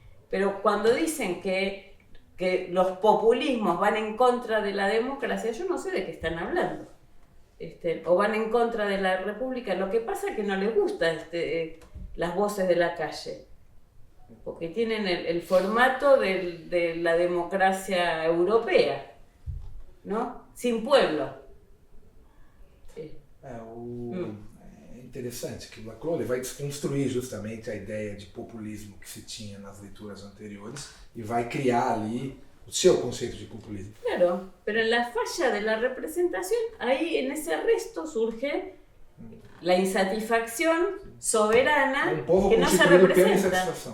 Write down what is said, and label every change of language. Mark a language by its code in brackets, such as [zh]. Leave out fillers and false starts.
[es] Pero cuando dicen que los populismos van en contra de la democracia, yo no sé de qué están hablando. O van en contra de la república. Lo que pasa es que no les gusta las voces de la calle, porque tienen el formato de la democracia europea, ¿no? Sin pueblo. [pt] É interessante que o Laclau vai desconstruir justamente a ideia de populismo que se tinha nas leituras anteriores e vai criar ali o seu conceito de populismo. [es] Claro, pero en la falla de la representación, ahí en ese resto surge la insatisfacción soberana que no se representa.